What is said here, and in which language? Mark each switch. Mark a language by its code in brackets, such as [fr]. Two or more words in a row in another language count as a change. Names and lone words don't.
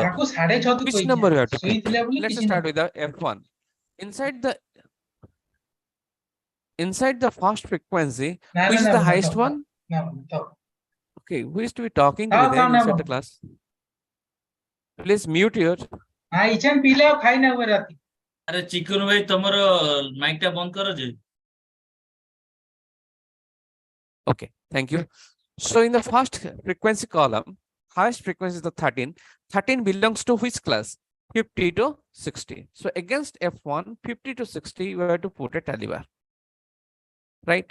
[en] Which number we have to put? Let's start with the F1. Inside the first frequency, which is the highest one? Okay, who is to be talking to me there inside the class? Please mute your. [gu] અરે ચિકન ભાઈ તમારો માઇક ટા બંધ કરો જે. [en] Okay, thank you. So in the first frequency column, highest frequency is the 13. 13 belongs to which class? 50 to 60. So against F1, 50 to 60, we have to put a tally bar. Right?